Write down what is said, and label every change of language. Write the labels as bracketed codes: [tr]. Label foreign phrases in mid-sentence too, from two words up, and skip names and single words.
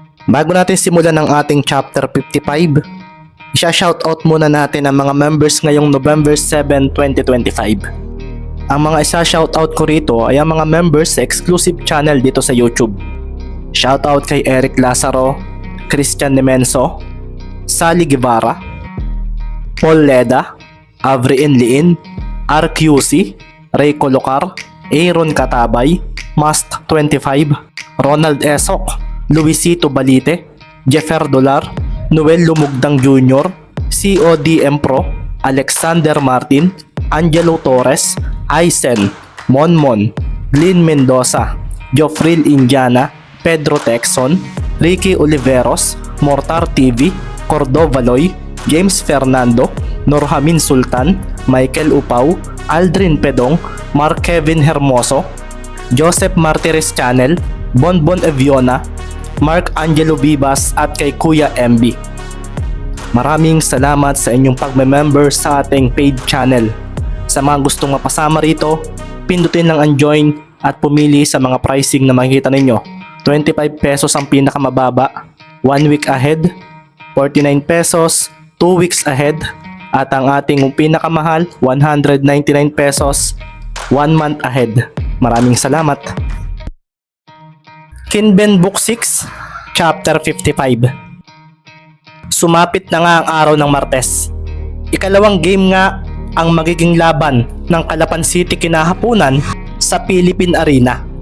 [tl] Bago natin simulan ang ating chapter 55, isa-shoutout muna natin ang mga members ngayong November 7, 2025. Ang mga isa-shoutout ko rito ay ang mga members sa [en] exclusive channel [tl] dito sa YouTube. Shoutout kay Eric Lazaro, Christian Nemenso, Sally Guevara, Paul Leda, Avrien Liin, RQC, Ray Colocar, Aaron Katabay, Mast25, Ronald Esok, Luisito Balite, Jeffer Dolar, Noel Lumugdang Jr., CODM Pro, Alexander Martin, Angelo Torres, Aisen, Monmon, Glyn Mendoza, Joffril Indiana, Pedro Texon, Ricky Oliveros, Mortar TV, Cordova Loy, James Fernando, Norhamin Sultan, Michael Upaw, Aldrin Pedong, Mark Kevin Hermoso, Joseph Martires Channel, Bonbon Eviona, Mark Angelo Vivas at kay Kuya MB. Maraming salamat sa inyong pagme-member sa ating [en] paid channel. [tl] Sa mga gustong mapasama rito, pindutin lang ang join at pumili sa mga pricing na makikita ninyo. 25 pesos ang pinakamababa, 1 [en] week ahead, [tl] 49 pesos, 2 [en] weeks ahead, [tl] at ang ating pinakamahal, 199 pesos, 1 [en] month ahead. [tl] Maraming salamat. Kinben Book 6, Chapter 55. Sumapit na nga ang araw ng Martes. Ikalawang game nga ang magiging laban ng Calapan City kinahapunan sa Philippine Arena.